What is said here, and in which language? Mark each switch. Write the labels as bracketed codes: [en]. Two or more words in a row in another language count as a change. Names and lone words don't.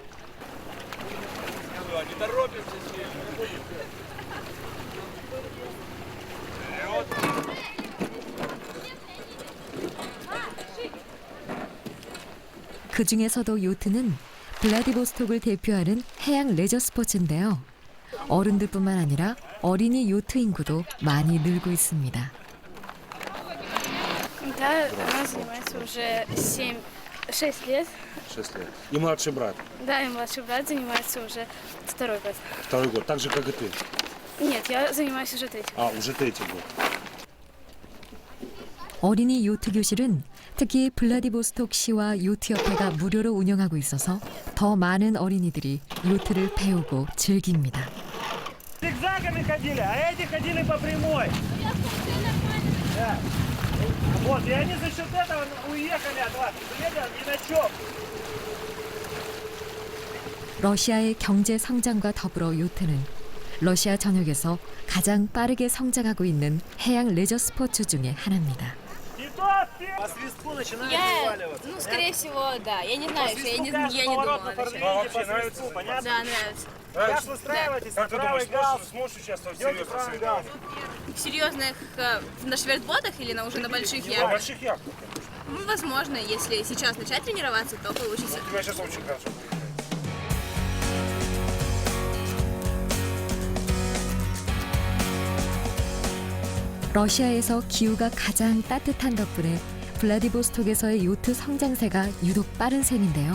[ko] 그 중에서도 요트는 블라디보스톡을 대표하는 해양 레저 스포츠인데요. 어른들뿐만 아니라 어린이 요트 인구도 많이 늘고 있습니다. [ru] Да, она занимается уже 6 лет. 6 лет. И младший брат? Да, и младший брат занимается уже 2 год. 2 год, так же, как и ты? Нет, я занимаюсь уже 3. А, уже 3-й год. [ko] 어린이 요트 교실은 특히 블라디보스톡 시와 요트협회가 무료로 운영하고 있어서 더 많은 어린이들이 요트를 배우고 즐깁니다. [ru] Зигзагами ходили, а эти ходили по прямой. Да. Вот, и они за счет этого уехали от вас. Уехали ни на чем. [ko] 러시아의 경제 성장과 더불어 요트는 러시아 전역에서 가장 빠르게 성장하고 있는 해양 레저 스포츠 중에 하나입니다. [ru] По свистку начинают Я, вываливаться. ну, скорее всего, да. Я не знаю, что я не думала Поворот на начать. форварде, по свистку, понятно? Да, нравится. Как выстраивайтесь на правый галс. сможешь участвовать Идете правый галс. В серьезных, на швертботах или на уже на больших На яхтах? больших яхтах. Ну, возможно, если сейчас начать тренироваться, то получится. У тебя сейчас очень хорошо получается. [ko] 러시아에서 기후가 가장 따뜻한 덕분에 블라디보스톡에서의 요트 성장세가 유독 빠른 셈인데요.